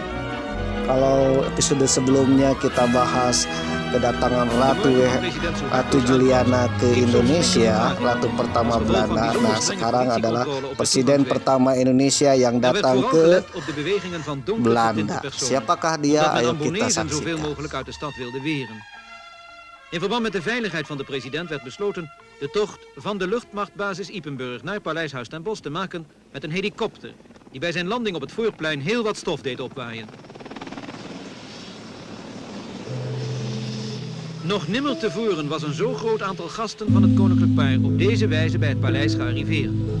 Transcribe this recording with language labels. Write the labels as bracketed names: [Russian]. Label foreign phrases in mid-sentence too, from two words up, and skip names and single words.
[Indonesian] Kalau episode sebelumnya kita bahas kedatangan Ratu Juliana ke Indonesia, Ratu pertama Belanda. Nah, sekarang adalah Presiden pertama Indonesia yang datang ke Belanda. Siapakah dia? Ayo kita saksikan. [Dutch] In verband met de veiligheid van de president werd besloten de tocht van de luchtmachtbasis Ypenburg naar Paleishuis ten Bosch te maken met een helikopter die bij zijn landing op het voorplein heel wat stof deed opwaaien. Nog nimmer tevoren was een zo groot aantal gasten van het koninklijk paar op deze wijze bij het paleis gearriveerd.